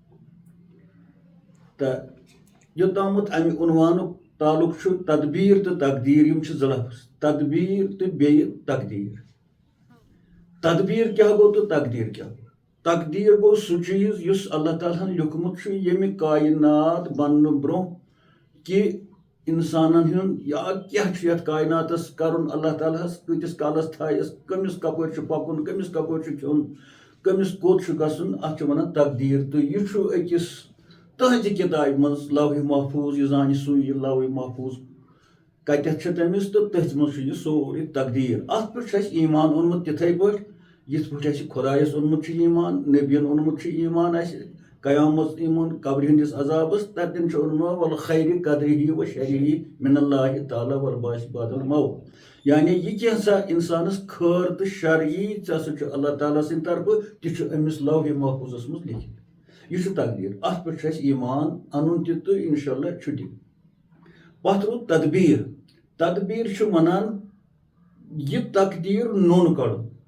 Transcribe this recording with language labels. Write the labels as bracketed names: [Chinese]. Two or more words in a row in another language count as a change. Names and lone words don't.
[Kashmiri] تہٕ یوٚتامَتھ امہِ عنوانُک تعلُق چھُ تدبیٖر تہٕ تقدیٖر یِم چھِ زٕ لفظ تدبیٖر تہٕ بیٚیہِ تقدیٖر تدبیٖر کیٛاہ گوٚو تہٕ تقدیٖر کیٛاہ گوٚو تقدیٖر گوٚو سُہ چیٖز یُس اللہ تعالیٰ ہن لیوٗکھمُت چھُ ییٚمہِ کاینات بننہٕ برونٛہہ کہِ اِنسانن ہُنٛد یا کیٛاہ چھُ یتھ کایناتس کرُن اللہ تعالیٰ ہس کۭتِس کالس تھایس کٔمِس کپٲرۍ چھُ پکُن کٔمِس کپٲرۍ چھُ کھیوٚن کٔمِس کوٚت چھُ گژھُن اتھ چھِ ونان تقدیٖر تہٕ یہِ چھُ أکِس تٕہنٛزِ کِتابہِ منٛز لوحِ محفوٗظ یہِ زانہِ سُے یہِ لوحِ محفوٗظ کتٮ۪تھ چھِ تٔمِس تہٕ تٔتھۍ منٛز چھُ یہِ سورُے تقدیٖر اتھ پٮ۪ٹھ چھُ اَسہِ ایٖمان اوٚنمُت تِتھٕے پٲٹھۍ یِتھ پٲٹھۍ اَسہِ خۄدایس اوٚنمُت چھُ ایٖمان نبیَن اوٚنمُت چھُ ایٖمان اَسہِ قیامت ایٖمان قبرِ ہٕنٛدِس عذابس تتٮ۪ن چھُ اوٚنمُت [Arabic] والخیرِ قدرِہِ و شرِہِ من اللہ تعالیٰ والبعث بعد الموت [Kashmiri] یعنی یہِ کینٛژھا انسانس خٲر تہٕ شر یی ژےٚ ہسا چھُ اللہ تعالیٰ سٕنٛدِ طرفہٕ تہِ چھُ أمِس لوحِ محفوٗظس منٛز لیکھِتھ یہِ چھُ تقدیٖر اتھ پٮ۪ٹھ چھُ اَسہِ ایٖمان انُن تہِ تہٕ [Arabic] انشاء اللہ [Kashmiri] چھُ تہِ پتھ روٗد تدبیٖر تدبیٖر چھُ ونان یہِ تقدیٖر نوٚن کڑُن